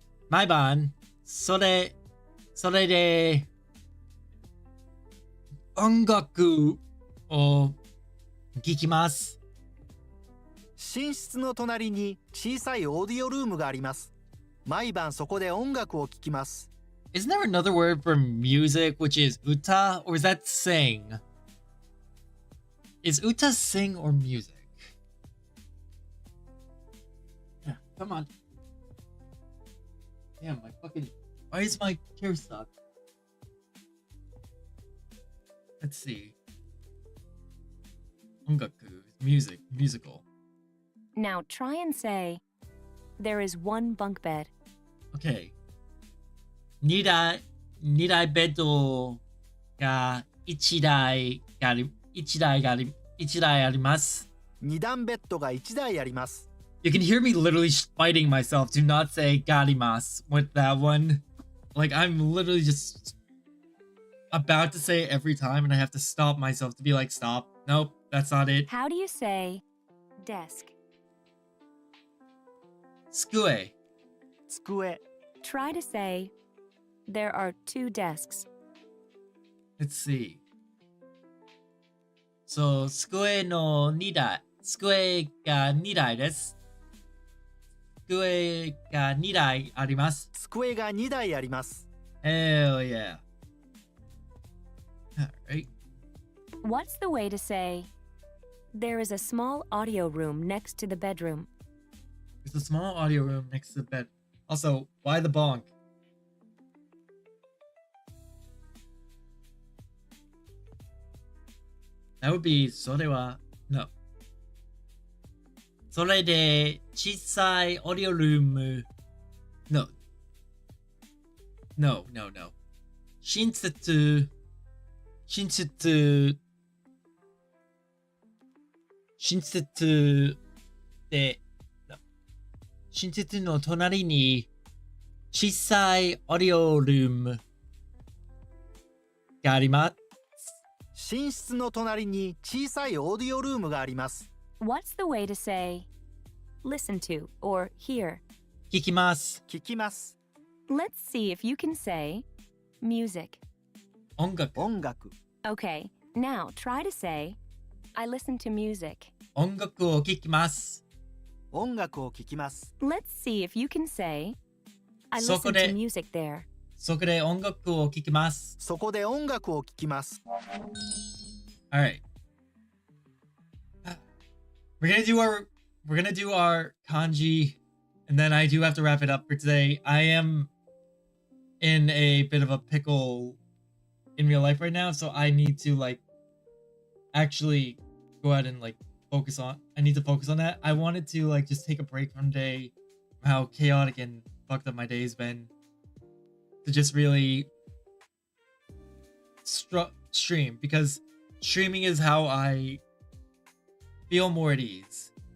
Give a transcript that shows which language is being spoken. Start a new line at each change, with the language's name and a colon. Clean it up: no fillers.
Japanese: 毎晩、それで音楽を聴きます。寝室の隣に小さいオーディオルームがあります。毎晩そこで音楽を聴きます。
English: Isn't there another word for music which is uta, or is that sing? Is uta sing or music? Yeah, come on. Damn, my fucking... Why is my chair stuck? Let's see. Ongaku, music, musical. Now try and say, there is one bunk bed. Okay.
Japanese: 二台ベッドが一台あります。二段ベッドが1台あります。
English: You can hear me literally fighting myself to not say garimas with that one. Like, I'm literally just about to say it every time and I have to stop myself to be like, stop. Nope, that's not it. How do you say desk?
Japanese: 机。机。
English: Try to say, there are two desks. Let's see.
Japanese: So, 机の2台。机が2台です。机が2台あります。机が2台あります。
English: Hell yeah. Alright. What's the way to say, there is a small audio room next to the bedroom? There's a small audio room next to the bed. Also, why the bonk? That would be
Japanese: それは
English: no.
Japanese: それで小さいオーディオルーム no. No. 寝室で no. 寝室の隣に小さいオーディオルームがあります。寝室の隣に小さいオーディオルームがあります。
English: What's the way to say, listen to or hear?
Japanese: 聞きます。聞きます。
English: Let's see if you can say, music.
Japanese: 音楽。音楽。
English: Okay, now try to say, I listen to music.
Japanese: 音楽を聞きます。音楽を聴きます。
English: Let's see if you can say, I
Japanese: そこ
English: listen
Japanese: で
English: to music there.
Japanese: そこで音楽を聴きます。そこで音楽を聴きます。
English: Alright. We're gonna do our kanji, and then I do have to wrap it up for today. I am in a bit of a pickle in real life right now, so I need to actually go ahead and I need to focus on that. I wanted to just take a break from day, how chaotic and fucked up my day's been, to just really stream, because streaming is how I feel more at ease.